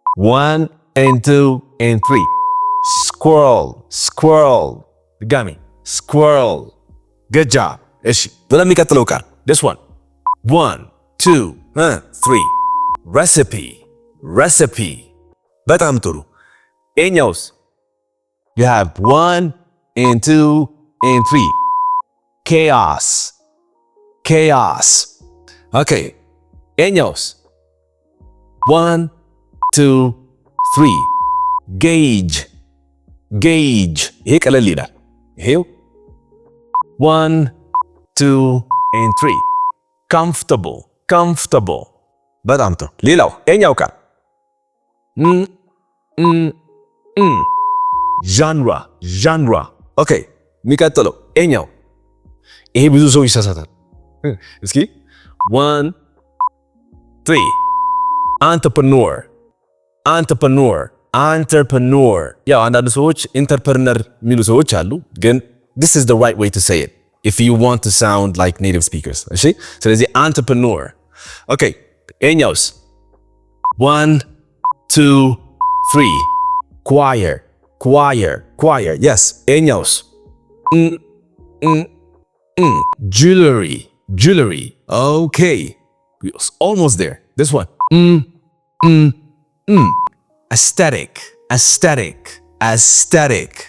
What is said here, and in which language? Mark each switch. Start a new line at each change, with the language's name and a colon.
English: 1 and 2 and 3 squirrel squirrel። ድጋሚ squirrel። good job።
Amharic: እሺ ወደሚቀጥለው ቃል
English: this one 1 2 3 recipe recipe።
Amharic: በጣም ጥሩ። ይሄኛውስ?
English: you have 1 and 2 and 3 chaos chaos።
Amharic: ኦኬ ይሄኛውስ?
English: 1 2 3 gauge gauge።
Amharic: ይሄ ቀለል ይላል። ይሄው
English: 1 2 and 3 comfortable comfortable።
Amharic: በጣም ጥሩ። ሌላው ይሄኛው ቃል ዣንራ ዣንራ። ኦኬ የሚቀጥለው ይሄኛው። ይሄ ብዙ ሰው ይሳሳታል። እስኪ 1 3 entrepreneur entrepreneur entrepreneur። ያው አንዳንድ ሰዎች ኢንተርፕረነር የሚሉ ሰዎች አሉ፣ ግን
English: this is the right way to say it if you want to sound like native speakers።
Amharic: እሺ ስለዚህ entrepreneur። ኦኬ ይሄኛውስ?
English: 1 2 3 choir choir choir። yes ይሄኛውስ? jewelry jewelry። okay almost there. this one aesthetic aesthetic aesthetic.